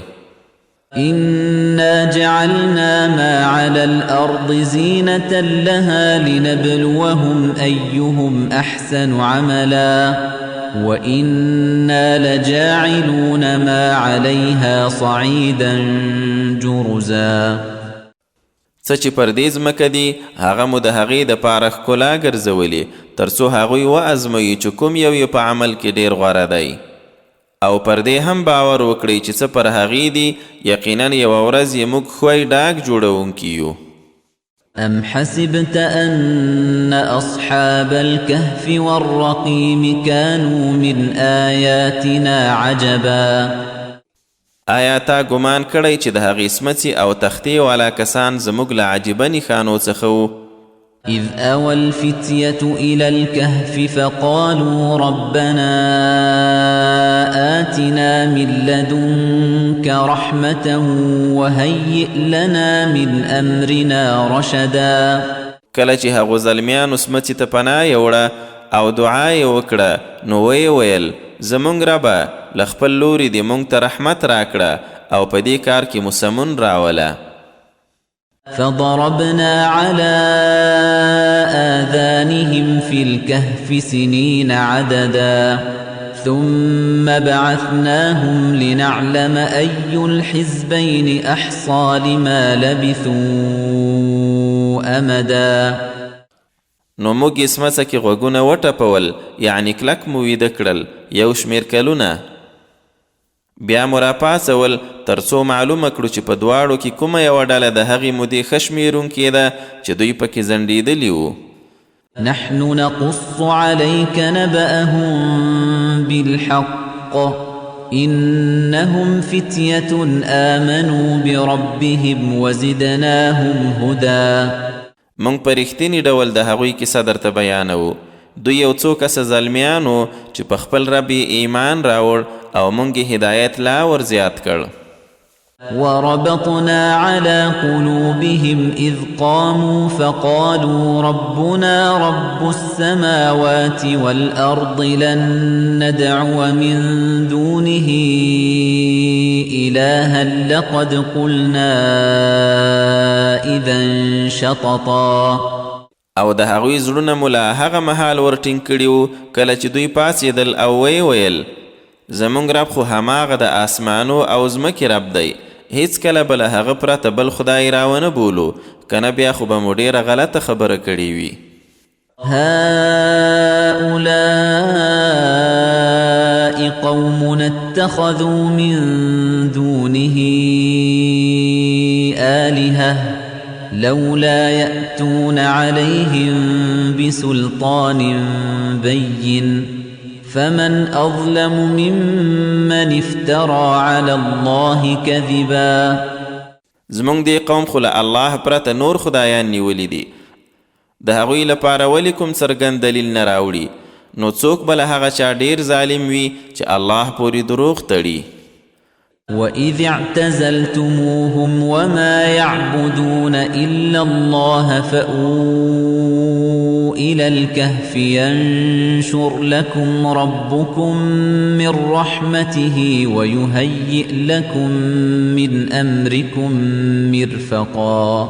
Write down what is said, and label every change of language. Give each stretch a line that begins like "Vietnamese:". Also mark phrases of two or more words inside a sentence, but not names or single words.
Arabic: إنا جعلنا ما على الأرض زينة لها لنبلوهم أيهم أحسن عملا وإنا لجاعلون ما عليها صعيدا جرزا
Pashto: څه چې پر دې ځمکه دي هغه مو د هغې دپاره ښکلا ګرځولې تر څو هغوی وازموي چې کوم یو یې په عمل کې ډېر غوره دی او پر دې هم باور وکړئ چې څه پر هغې دي یقینا یوه ورځ یې موږ ښوی ډاک جوړونکي یو
Arabic: أم حسبت أن أصحاب الكهف والرقيم كانوا من آياتنا عجبا
Pashto: آیا تا ګمان کړی چې د هغې سمڅې او تختې والا کسان زموږ له عجیبه نښانو څخه وو
Arabic: إذ أوى الفتية إلى الكهف فقالوا ربنا آتنا من لدنك رحمة وهيئ لنا من أمرنا رشدا
Pashto: کله چې هغو زلمیانو سمڅې ته پناه یوړه او دعا یې وکړه نو ویې ویل زمونږ ربه له خپل لوري دې مونږ ته رحمت راکړه او په دې کار کې مو سمون راوله
Arabic: فضربنا على آذانهم في الكهف سنين عددا ثم بعثناهم لنعلم أي الحزبين أحصى لما لبثوا أمدا
Pashto: نو موږ یې سمڅه کې غوږونه وټپول یعنی کلک مو ویده کړل یو شمېر کلونه بیا مو راپاڅول تر څو معلومه کړو چې په دواړو کې کومه یوه ډله د هغې مودې ښه شمېرونکې ده چې دوی پکې ځنډېدلي وو
Arabic: نحن نقص عليك نبأهم بالحق إنهم فتية آمنوا بربهم وزدناهم هدى
Pashto: مونږ په رښتیني ډول د هغوی کیسه درته بیانوو دوی یو څو کسه زلمیانو چې په خپل رب ایمان راوړ او مونږ یې هدایت لا ور زیات کړ
Arabic: وربطنا على قلوبهم إذ قاموا فقالوا ربنا رب السماوات والأرض لن ندعو من دونه إلها لقد قلنا إذا شططا
Pashto: او د هغوی زړونه مو له هغه مهال ورټینګ کړي وو کله چې دوی پاڅېدل او ویې ویل زموږ رب خو هماغه د آسمانو او ځمکې رب دی هیڅ کله به له هغه پرته بل خدای راونه بولو کنه بیا خو به مو ډېره غلطه خبره کړې وي
Arabic: هؤلاء قوم اتخذوا من دونه آلهة لولا يأتون عليهم بسلطان بين فمن أظلم ممن افترى على الله كذبا
Pashto: زمونږ دی قوم خو له الله پرته نور خدایان نیولی دي د هغوی لپاره ولې کوم څرګند دلیل نه راوړي نو څوک به له هغه چا ډیر ظالم وي چې الله پورې دروغ تړي
Arabic: وَإِذِ اعْتَزَلْتُمُوهُمْ وَمَا يَعْبُدُونَ إِلَّا اللَّهَ فَأْوُوا إِلَى الْكَهْفِ يَنشُرْ لَكُمْ رَبُّكُمْ مِنْ رَحْمَتِهِ وَيُهَيِّئْ لَكُمْ مِنْ أَمْرِكُمْ مِرْفَقًا